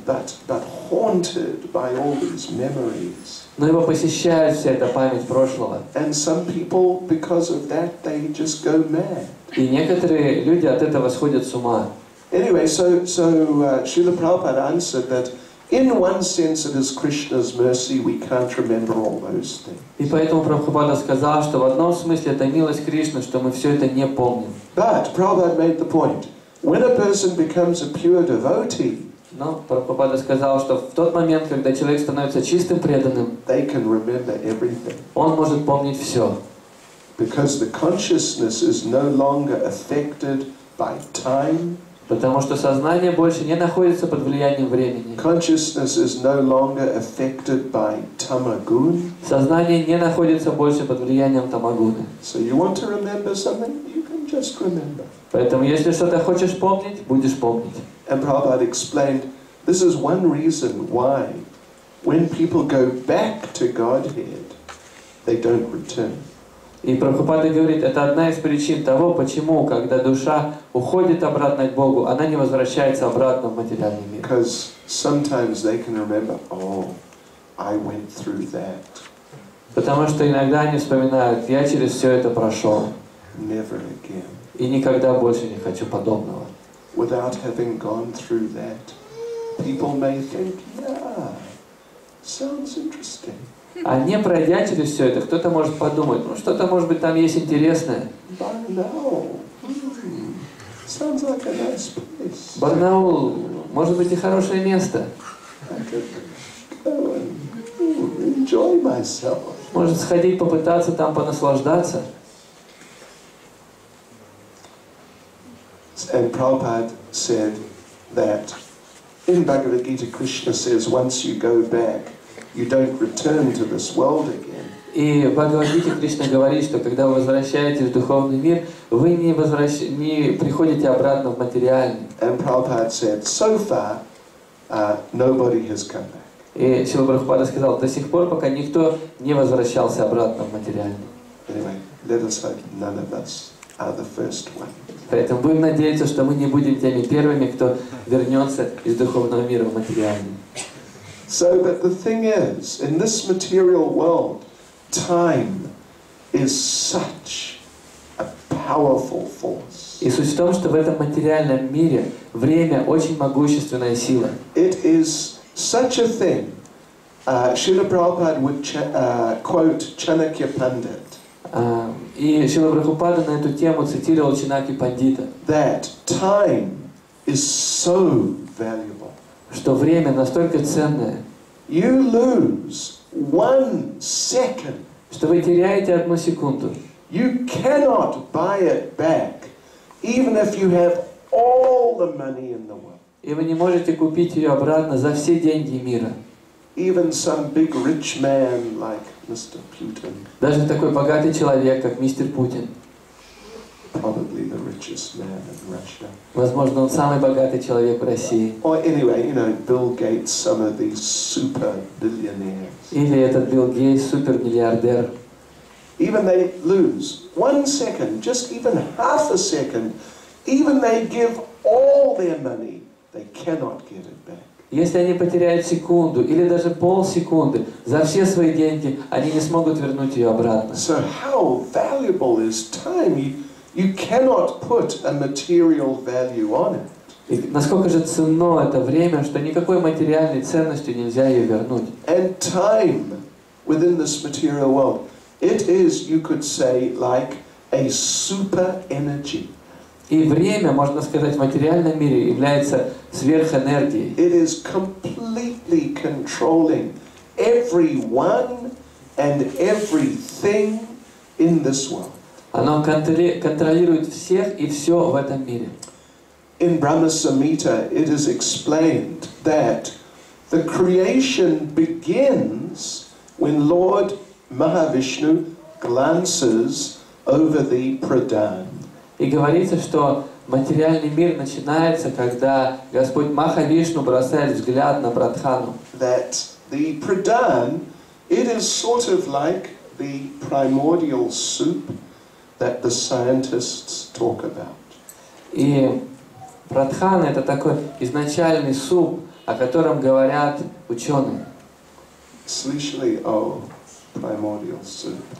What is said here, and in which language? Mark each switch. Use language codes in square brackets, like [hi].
[en] But haunted by all these memories. [ru] Но его посещает вся эта память прошлого. [en] And some people, because of that, they just go mad. [ru] И некоторые люди от этого сходят с ума. [en] Anyway, so Srila Prabhupada answered that In one sense, it is Krishna's mercy we can't remember all those things. [ru] И поэтому Прабхупада сказал, что в одном смысле это милость Кришны, что мы все это не помним. [en] But Prabhupada made the point, when a person becomes a pure devotee, [ru] Но Прабхупада сказал, что в тот момент, когда человек становится чистым преданным, [en] they can remember everything. [ru] он может помнить все. [en] Because the consciousness is no longer affected by time. [ru] Потому что сознание больше не находится под влиянием времени. [en] Consciousness is no longer affected by tamagun. [ru] Сознание не находится больше под влиянием тамагуны. [en] So you want to remember something, you can just remember. [ru] Поэтому, если что-то хочешь помнить, будешь помнить. [en] And Prabhupada explained, this is one reason why, when people go back to Godhead, they don't return. [ru] И Прабхупада говорит, это одна из причин того, почему, когда душа уходит обратно к Богу, она не возвращается обратно в материальный мир. [en] Because sometimes they can remember, oh, I went through that. [ru] Потому что иногда они вспоминают, я через все это прошел. [en] Never again. [ru] И никогда больше не хочу подобного. [en] Without having gone through that, people may think, yeah, sounds interesting. [ru] А не пройдя через все это, кто-то может подумать, ну что-то может быть там есть интересное. [en] Barnaul. Sounds like a nice place. [ru] Барнаул, может быть и хорошее место. [en] I could go and enjoy myself. [ru] Может сходить, попытаться там понаслаждаться. [en] And Prabhupada said that in Bhagavad Gita, Krishna says, once you go back, you don't return to this world again. [ru] И в Бхагавад-гите Кришна говорит, что когда вы возвращаетесь в духовный мир, вы не приходите обратно в материальный. [en] And Prabhupada said, so far, nobody has come back. [ru] И Шрила Прабхупада сказал, до сих пор, пока никто не возвращался обратно в материальный. [en] Anyway, let us hope none of us are the first one. [ru] Поэтому будем надеяться, что мы не будем теми первыми, кто вернется из духовного мира в материальный. [en] So, but the thing is, in this material world, time is such a powerful force. [ru] И суть в том, что в этом материальном мире время очень могущественная сила. [en] It is such a thing. Srila Prabhupada would quote Chanakya Pandit. [ru] И Шрила Прабхупада на эту тему цитировал Чанаки Пандита. [en] That time is so valuable. [ru] Что время настолько ценное. [en] You lose 1 second. [ru] Что вы теряете 1 секунду. [en] You cannot buy it back, even if you have all the money in the world. [ru] И вы не можете купить ее обратно за все деньги мира. [en] Even some big rich man like Mr. Putin. [ru] Даже такой богатый человек, как мистер Путин. [en] Probably the richest man in Russia. [ru] Возможно, он самый богатый человек в России. [en] Or anyway, you know, Bill Gates, some of these super billionaires. [ru] Или этот Билл Гейтс, супермиллиардер. [en] Even they lose 1 second, just even half a second, even they give all their money, they cannot get it back. [ru] Если они потеряют секунду или даже полсекунды, за все свои деньги, они не смогут вернуть ее обратно. [en] So how valuable is time? You cannot put a material value on it. [ru] И насколько же ценно это время, что никакой материальной ценностью нельзя ее вернуть. [en] And time within this material world, it is, you could say, like a super energy. [ru] И время, можно сказать, в материальном мире является сверхэнергией. [en] It is completely controlling everyone and everything in this world. [ru] Оно контролирует всех и все в этом мире. [en] In Brahma Samhita, it is explained that the creation begins when Lord Mahavishnu glances over the Pradhan. [ru] И говорится, что материальный мир начинается, когда Господь Махавишну бросает взгляд на Прадхану. [en] That the Pradhan, it is sort of like the primordial soup that the scientists talk about. [ru] И Прадхана — это такой изначальный суп, о котором говорят ученые. Слышали о [en] primordial soup?